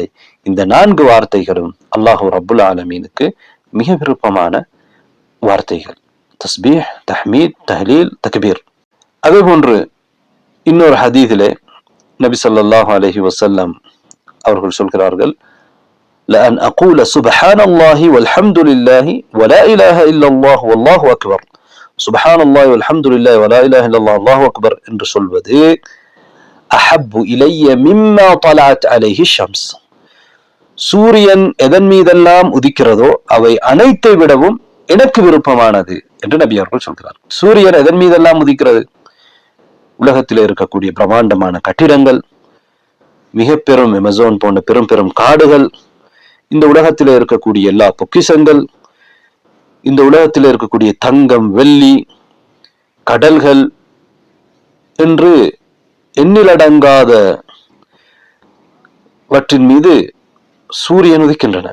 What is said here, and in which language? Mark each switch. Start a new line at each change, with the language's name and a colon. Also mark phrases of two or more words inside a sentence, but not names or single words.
Tamil: இந்த 4 வார்த்தைகளும் அல்லாஹு ரப்புல் ஆலமீனுக்கு மிக விருப்பமான வார்த்தைகள். தஸ்பீஹ், தஹ்மீத், தஹ்லீல், தக்பீர். அதே போன்று இன்னொரு ஹதீஸிலே நபி
Arabic: صلى الله عليه وسلم
Tamil: அவர்கள் சொல்கிறார்கள்,
Arabic: لأن أقول سبحان الله والحمد لله ولا إله إلا الله والله أكبر. سبحان الله والحمد لله ولا إله إلا الله والله أكبر
Tamil: என்று சொல்வது
Arabic: أحب إلي مما طلعت عليه الشمس.
Tamil: சூரியன் எதன் மீதெல்லாம் உதிக்கிறதோ அவை அனைத்தை விடவும் எனக்கு விருப்பமானது என்று நபி அவர்கள் சொல்கிறார். சூரியன் எதன் மீதெல்லாம் உதிக்கிறது? உலகத்தில் இருக்கக்கூடிய பிரம்மாண்டமான கட்டிடங்கள், மிக பெரும் அமேசான் போன்ற பெரும் பெரும் காடுகள், இந்த உலகத்தில் இருக்கக்கூடிய எல்லா பொக்கிஷங்கள், இந்த உலகத்தில் இருக்கக்கூடிய தங்கம், வெள்ளி, கடல்கள் என்று எண்ணிலடங்காதவற்றின் மீது சூரியன் உதிக்கின்றன.